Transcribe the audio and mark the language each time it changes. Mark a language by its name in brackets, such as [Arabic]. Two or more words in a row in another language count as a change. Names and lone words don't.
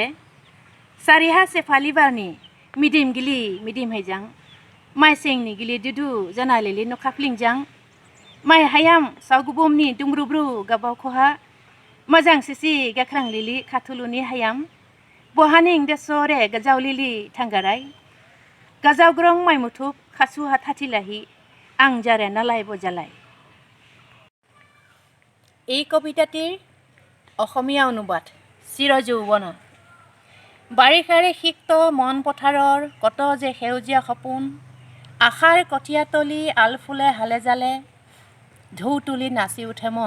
[Bodo] सारिहा सेफाली बारनि मिदिम गिलि मिदिम हैजां, माइ सेंनि गिलि दुदु जानालिलि नखाफ्लिंजां, माइ हायाम सावगुबुमनि दुंब्रुब्रु गाबावखहा, मोजां सिसि गाख्रां लिलि खाथुलुनि हायाम, बहानिं देसरे गाजावलिलि थांगाराय, गाजावग्रं माइ मुथुब खासु हाथाथिलाहि, आं जारे नालाय बजालाय। [Assamese] এই কবিতাটিৰ অসমীয়া অনুবাদ চিৰযৌৱনা। বাৰিষাৰে সিক্ত মন পথাৰৰ কত যে সেউজীয়া সপোন, আশাৰ কঠীয়াতলি আলফুলে হালে জালে, ঢৌ তুলি নাচি উঠে মন,